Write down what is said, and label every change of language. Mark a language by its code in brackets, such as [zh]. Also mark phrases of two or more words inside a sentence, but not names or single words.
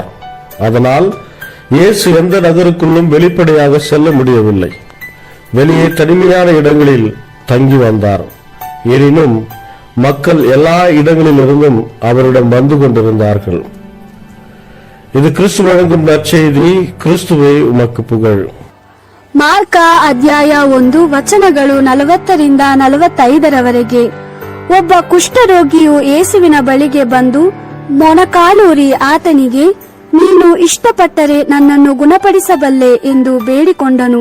[ta] அதனால் இயேசு எந்த நகருக்குள்ளும் வெளிப்படையாக செல்ல முடியவில்லை. வெளியே தனிமையான இடங்களில் தங்கி வந்தார். எனினும் மக்கள் எல்லா இடங்களிலிருந்தும் அவரிடம் வந்து கொண்டிருந்தார்கள். இது கிறிஸ்து வழங்கும் நற்செய்தி. கிறிஸ்துவே உமக்கு புகழ். [kn] ಮಾರ್ಕ ಅಧ್ಯಾಯ 1 ವಚನಗಳು 40ರಿಂದ 45ರವರೆಗೆ. ಒಬ್ಬ ಕುಷ್ಠರೋಗಿಯು ಯೇಸುವಿನ ಬಳಿಗೆ ಬಂದು ಮೊಣಕಾಲೂರಿ ಆತನಿಗೆ, ನೀನು ಇಷ್ಟಪಟ್ಟರೆ ನನ್ನನ್ನು ಗುಣಪಡಿಸಬಲ್ಲೆ ಎಂದು ಬೇಡಿಕೊಂಡನು.